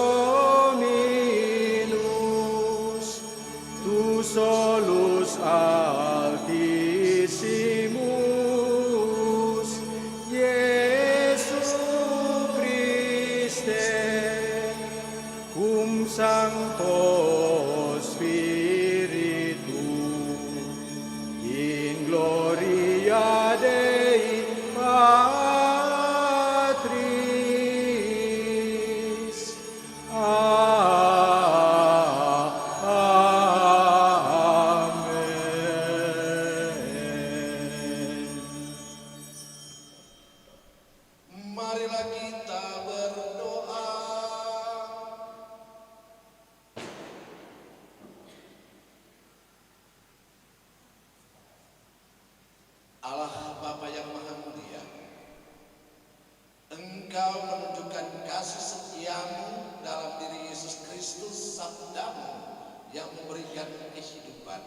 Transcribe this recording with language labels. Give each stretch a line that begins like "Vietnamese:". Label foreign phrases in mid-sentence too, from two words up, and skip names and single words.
Latin: Dominus, tu solus Altissimus, Iesus Christe, cum Sancto Spiritu, in gloria Dei Patris. Amen.
Indonesian: Marilah kita berdoa. Allah Bapa yang Maha Mulia, Engkau menunjukkan kasih setiamu dalam diri Yesus Kristus, sabdamu yang memberikan kehidupan.